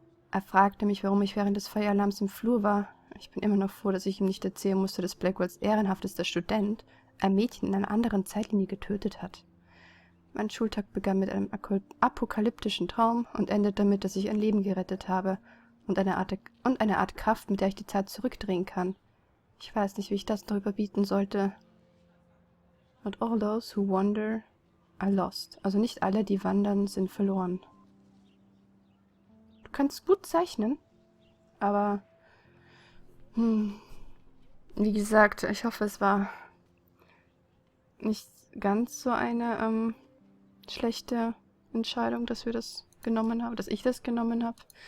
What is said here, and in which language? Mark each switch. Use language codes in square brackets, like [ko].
[de] Er fragte mich, warum ich während des Feueralarms im Flur war. Ich bin immer noch froh, dass ich ihm nicht erzählen musste, dass Blackwells ehrenhaftester Student ein Mädchen in einer anderen Zeitlinie getötet hat. Mein Schultag begann mit einem apokalyptischen Traum und endet damit, dass ich ein Leben gerettet habe und eine Art Kraft, mit der ich die Zeit zurückdrehen kann. Ich weiß nicht, wie ich das noch überbieten sollte. [en] Not all those who wander are lost. [de] Also nicht alle, die wandern, sind verloren. Du kannst gut zeichnen, aber wie gesagt, ich hoffe, es war nicht ganz so eine schlechte Entscheidung, dass wir das genommen haben, dass ich das genommen habe.